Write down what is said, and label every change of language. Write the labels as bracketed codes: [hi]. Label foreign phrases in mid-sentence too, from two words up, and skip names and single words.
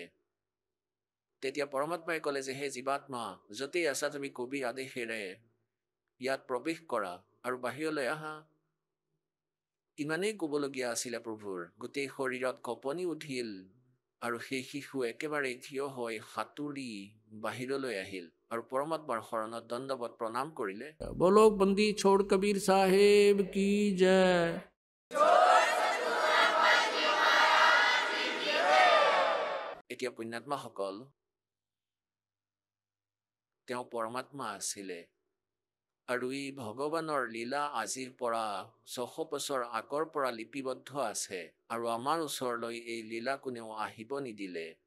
[as] তেতিয়া পৰমাত্মাই ক'লে যে হে জীৱাত্মা, য'তেই আছা তুমি কবিৰ আদেশেৰে ইয়াত প্ৰৱেশ কৰা আৰু বাহিৰলৈ আহা। ইমানেই ক'বলগীয়া আছিলে প্ৰভুৰ। গোটেই শৰীৰত কঁপনি উঠিল আৰু সেই শিশু একেবাৰে থিয় হৈ সাঁতুৰি বাহিৰলৈ আহিল আৰু পৰমাত্মাৰ শৰণত দণ্ডৱত প্ৰণাম কৰিলে। [hi] बोलो बंदी छोड़ कबीर साहेब की जय। [as] এতিয়া পুণ্যাত্মাসকল, তেওঁ পৰমাত্মা আছিলে আৰু ই ভগৱানৰ লীলা আজিৰ পৰা 600 বছৰ আগৰ পৰা লিপিবদ্ধ আছে আৰু আমাৰ ওচৰলৈ এই লীলা কোনেও আহিব নিদিলে।